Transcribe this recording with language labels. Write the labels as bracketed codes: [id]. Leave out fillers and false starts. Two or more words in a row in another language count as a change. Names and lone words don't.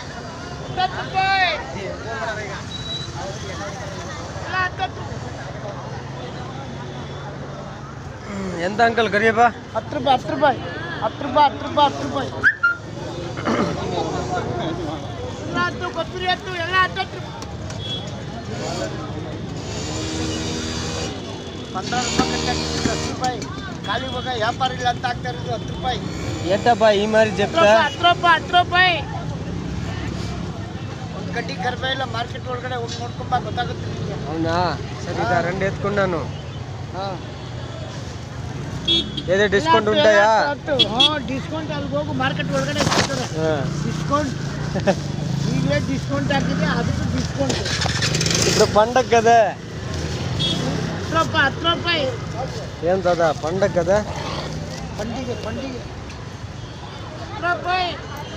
[te] ఎంత అంకల్ గరియప్ప [kn] 10 ರೂಪಾಯಿ 10 ರೂಪಾಯಿ 10 ರೂಪಾಯಿ 10 ರೂಪಾಯಿ 10 ರೂಪಾಯಿ ಎಲ್ಲಾತು ಕೊತ್ತರಿ ಅತ್ತು ಎಲ್ಲ 10 ರೂಪಾಯಿ ಖಾಲಿ ಹೋಗ ವ್ಯಾಪಾರ ಇಲ್ಲ ಅಂತ ಆಗ್ತಾ ಇರೋದು 10 ರೂಪಾಯಿ [te] ఏంటబ్బా ఈ మరి చెప్తా [kn] 10 ರೂಪಾಯಿ ಒಂದು ಗಡ್ಡಿ ಕರ್ಬೇಯಿಲ್ಲ ಮಾರ್ಕೆಟ್ ಒಳಗಡೆ ಹೋಗಿ ನೋಡ್ಕೊಂಬ ಗೊತ್ತಾಗುತ್ತೆ ನಿಮಗೆ [te] అవునా సరే ఇక రెండు ఎత్తుకున్నాను ఏదో డిస్కౌంట్ ఉంటాయా [kn] ಡಿಸ್ಕೌಂಟ್ ಅಲ್ಲಿ ಹೋಗು ಮಾರ್ಕೆಟ್ ಒಳಗಡೆ ಸಿಗ್ತದೆ ಡಿಸ್ಕೌಂಟ್ ಈಗಲೇ ಡಿಸ್ಕೌಂಟ್ ಹಾಕಿದೆ ಅದಕ್ಕೆ ಡಿಸ್ಕೌಂಟ್ [te] ఇప్పుడు పండగ కదా [kn] 10 ರೂಪಾಯಿ [te] ఏం దాదా పండగ కదా పండుగ 10 ರೂಪಾಯಿ